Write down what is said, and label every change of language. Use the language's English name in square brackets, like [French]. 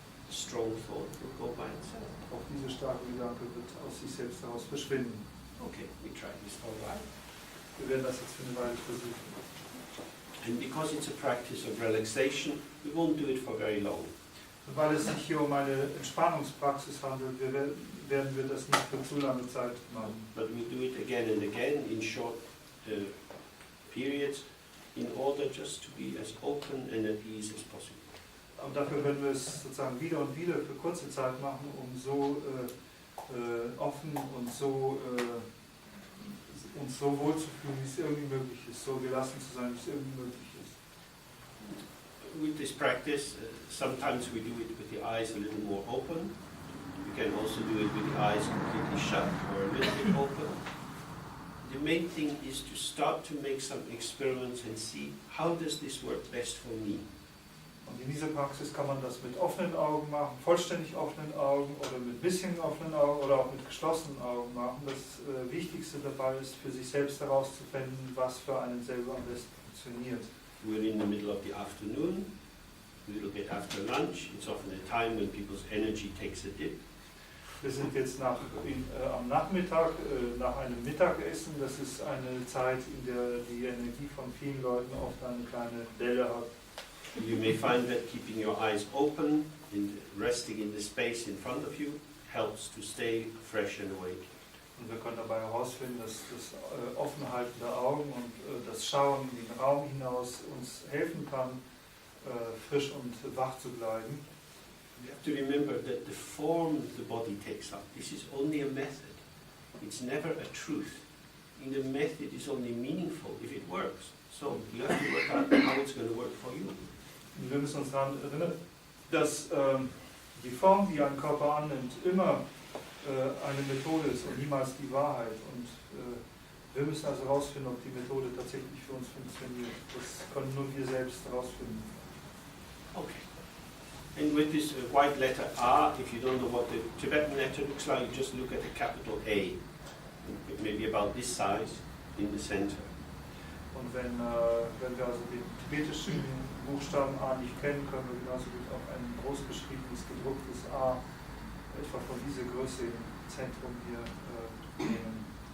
[English] Strong thought will go by itself. [German] Auch dieser starke Gedanke wird aus sich selbst heraus verschwinden. [English] Okay, we try this for a while. [German] Wir werden das jetzt für eine Weile versuchen. [English] And because it's a practice of relaxation, we won't do it for very long. [German] Und weil es sich hier um eine Entspannungspraxis handelt, werden wir das nicht für zu lange Zeit machen. [English] But we do it again and again in short periods in order just to be as open and at ease as possible. [German] Und dafür werden wir es sozusagen wieder und wieder für kurze Zeit machen, um so offen und so uns so wohl zu fühlen, wie es irgendwie möglich ist, so gelassen zu sein, wie es irgendwie möglich ist. [English] With this practice, sometimes we do it with the eyes a little more open. You can also do it with the eyes completely shut or a little bit open. The main thing is to start to make some experiments and see how does this work best for me. [German] Und in dieser Praxis kann man das mit offenen Augen machen, vollständig offenen Augen oder mit bisschen offenen Augen oder auch mit geschlossenen Augen machen. Das Wichtigste dabei ist, für sich selbst herauszufinden, was für einen selber am besten funktioniert. [English] We're in the middle of the afternoon, a little bit after lunch. It's often a time when people's energy takes a dip. [German] Wir sind jetzt am Nachmittag, nach einem Mittagessen. Das ist eine Zeit, in der die Energie von vielen Leuten oft eine kleine Delle hat. [English] You may find that keeping your eyes open and resting in the space in front of you helps to stay fresh and awake. [German] Und wir können dabei herausfinden, dass das Offenhalten der Augen und das Schauen in den Raum hinaus uns helfen kann, frisch und wach zu bleiben. [English] You have to remember that the form the body takes up, this is only a method. It's never a truth. In the method is only meaningful if it works. So you have to work out how it's going to work for you. [German] Und wir müssen uns daran erinnern, dass die Form, die ein Körper annimmt, immer eine Methode ist und niemals die Wahrheit. Und wir müssen also herausfinden, ob die Methode tatsächlich für uns funktioniert. Das können nur wir selbst herausfinden. [English] Okay. And with this white letter A, if you don't know what the Tibetan letter looks like, you just look at the capital A, maybe about this size, in the center. [German] Und wenn wir also den tibetischen Buchstaben A nicht kennen, können wir genauso gut auch ein großgeschriebenes, gedrucktes A etwa von dieser Größe im Zentrum hier nehmen.